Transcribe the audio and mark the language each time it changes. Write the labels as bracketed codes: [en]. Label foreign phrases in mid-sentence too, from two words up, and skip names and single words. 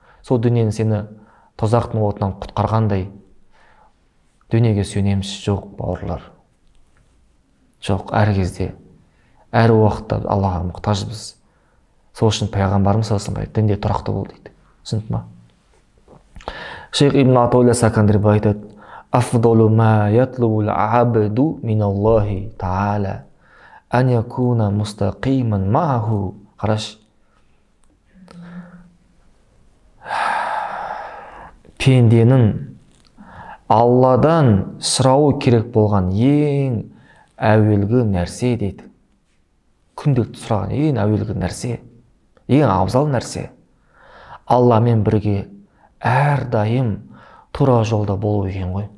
[kk] Сол дүниені сені тозақтың отынан құтқарғандай, дүниеге сүйенеміз? Жоқ, бауырлар. Жоқ, әр кезде, әр уақытта Аллаға мұқтажбыз. Сол үшін пайғамбарымыз [ar] صلى الله عليه [kk] дінде тұрақты бол дейді. Түсінді ма? Шейх Ибн Атаулла Сакандри айтады: [ar] «أفضل ما يطلب العبد من الله تعالى أن يكون مستقيما معه». [kk] Қараш. Пенденің Алладан сұрауы керек болған ең әуелгі нәрсе дейді. Күнделікті сұраған ең әуелгі нәрсе, ең абзал нәрсе Алламен бірге әрдайым тура жолда болу екен ғой.